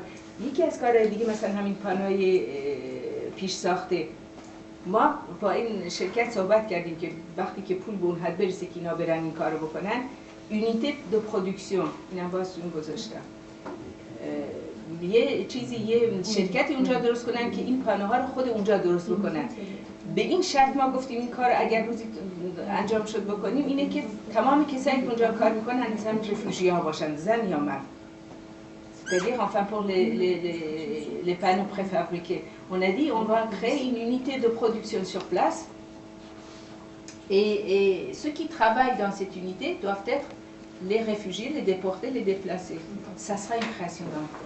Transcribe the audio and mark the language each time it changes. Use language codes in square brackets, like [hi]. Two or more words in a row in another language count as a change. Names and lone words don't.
[fa] یکی از کارهای دیگه مثلا همین پانوی پیش ساخته، ما با این شرکت صحبت کردیم که وقتی که پول به اون حد برسه که اینا برن این کارو بکنن، [fr] unité de production [fa] اینا واسون گذاشتم، یه شرکتی اونجا درست کنن که این پانوها رو خود اونجا درست بکنن. به این شرط ما گفتیم این کار اگر روزی انجام شد بکنیم اینه که تمام کسایی که اونجا کار میکنن مثلا رفوجی ها باشن، زن یا مرد. [fr] C'est-à-dire, enfin, pour les panneaux préfabriqués, on a dit on va créer une unité de production sur place et ceux qui travaillent dans cette unité doivent être les réfugiés, les déportés, les déplacés. Ça sera une création d'emploi.